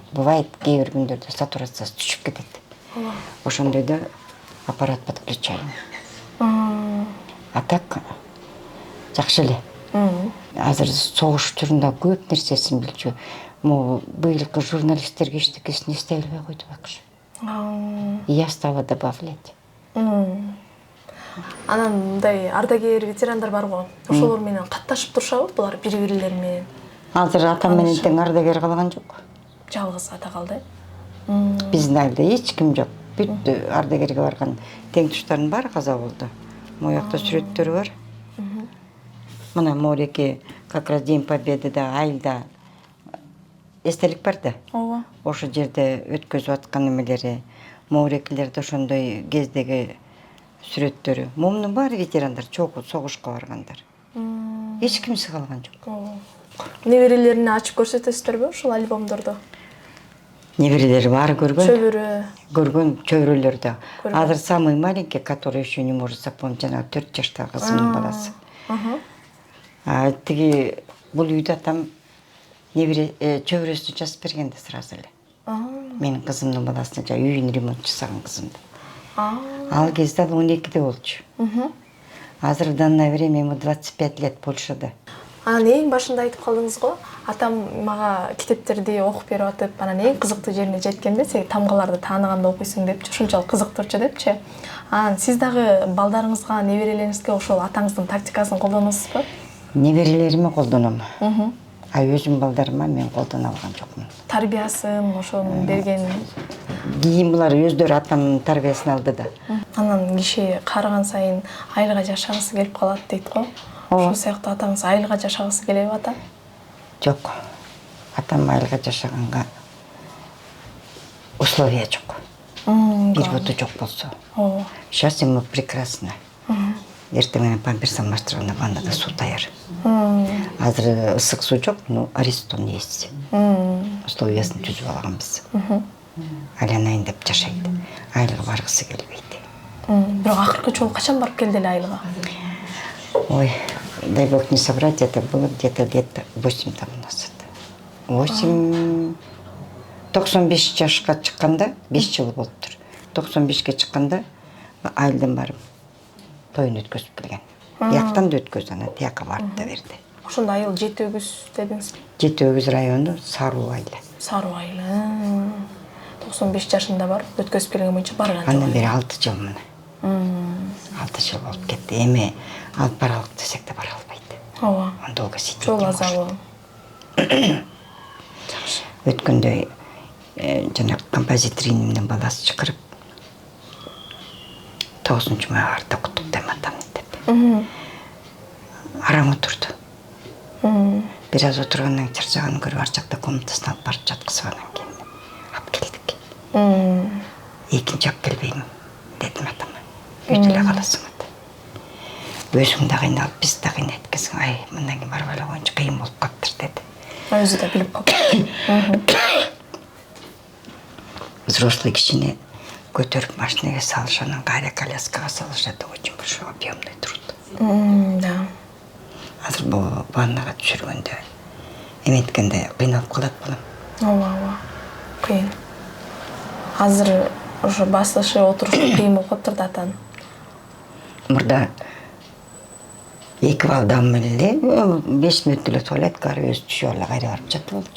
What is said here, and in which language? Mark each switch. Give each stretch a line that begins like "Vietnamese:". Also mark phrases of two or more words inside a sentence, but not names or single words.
Kyrgyz: Бывает, кээ бир күндөрдө сатурациясы түшүп кетет. Ошондойдо аппарат подключаем. А так жакшы эле. Азыр согуш турунда көп нерсесин билчү. Могу быйылкы журналисттерге эчтекесин эстей албай койду бакшы.
Russian: Я стала добавлять.
Kyrgyz: Анан мындай ардагер ветерандар бар го. Ошолор менен катташып турушабы булар бири-бирлери менен? Азыр атам менен тең ардагер калган жок. Жалгыз ата калды. Биздин айылда эч ким жок. Бүт ардагерге барган тең туштардын баары каза болду. Моякта сүрөттөрү бар. Мына Мореке
Russian: как раз
Kyrgyz: День Победыда айылда эстелик бар да. Ооба. Ошо жерде өткөзүп аткан эмелери, Морекелерде ошондой кездеги сүрөттөрү. Момунун баары ветерандар, чогуу согушка баргандар. Эч кимси калган жок. Неберелерине ачып көрсөтөсүздөрбү ушул альбомдорду? Неберелери баары көргөн. Чөбүрө. Көргөн чөбүрөлөр да. Азыр
Russian: самый маленький, который еще не может запомнить,
Kyrgyz: жана 4 жаштагы кызымдын баласы. Тиги бул үйдө атам небере чөбүрөсү жазып бергенде сразу эле. Менин кызымдын баласына жа үйүн ремонт жасаган кызымды. Ал кезде ал 12-де болчу. Азыр
Russian: в данное время ему 25 лет
Kyrgyz: Польшада. Анан эң башында айтып калдыңыз го, атам мага китептерди окуп берип атып, анан эң кызыктуу жерине жеткенде сен тамгаларды тааныганда окуйсуң депчи, ушунчалык кызыктырчу депчи. Анан сиз дагы балдарыңызга, неберелериңизге ошол атаңыздын тактикасын колдоносузбу? Неберелериме колдоном. А өзүм балдарыма мен колдоно алган жокмун. Тарбиясын, ошонун берген. Кийин булар өздөрү атамдын тарбиясын алды да. Анан киши карыган сайын айылга жашагысы келип калат дейт го. Ошол сыяктуу атаңыз айылга жашагысы келеби ата? Жок. Атам айылга жашаганга условия жок. Бир буту жок болсо.
Russian: Сейчас ему прекрасно.
Kyrgyz: Эртең менен памперс алмаштырганда ваннада суу даяр. Азыр ысык суу жок,
Russian: но аристон есть.
Kyrgyz: Условиясын түзүп алганбыз. Айланайын деп жашайт. Айылга баргысы келбейт. Бирок акыркы жолу качан барып келди эле айылга? Ой,
Russian: дай бог не соврать, это было где-то лет 8 тому назад. 8...
Kyrgyz: 95 жашка чыкканда, 5 жыл болуптур. 95ке чыкканда айылдан барып тоюн өткөзүп келген. Бияктан да өткөз, ана тияка барып да берди. Ошондо айыл Жети Өгүз дедиңиз? Жети Өгүз району Саруу айылы. Саруу айылы. 95 жашында барып өткөзүп келген боюнча барган жок. Андан бери 6 жыл мына. 6 жыл болуп кетти. Эми алып баралык десек да бара албайт. Ооба.
Russian: Долго сидеть.
Kyrgyz: Жол азабы. Өткөндө жана композитор инимдин баласы чакырып 9 май арта куттуктайм атамды деп. Араң отурду. Бир аз отургандан чарчаганын көрүп ар жакта комнатасына алып барып жаткызып анан кийин алып келдик. Экинчи алып келбейм дедим атама. Үйдө эле каласың деп. Өзүң да кыйналып, биз да кыйнайт экенсиң. Ай, мындан кийин барып эле коюнчу кыйын болуп калыптыр деди. Өзү да билип калды. Взрослый кишини көтөрүп машинеге салыш, анан кайра коляскага салыш,
Russian: это очень большой объемный труд. Да.
Kyrgyz: Азыр бул ваннага түшүргөндө эметкенде кыйналып калат балам. Ооба. Кыйын. Азыр ошо басышы, отурушу кыйын болуп калыптыр да атанын. Мурда 2 балдам эле 5 мүнөт эле туалетке барып өзү түшүп эле кайра барып жатып болчу.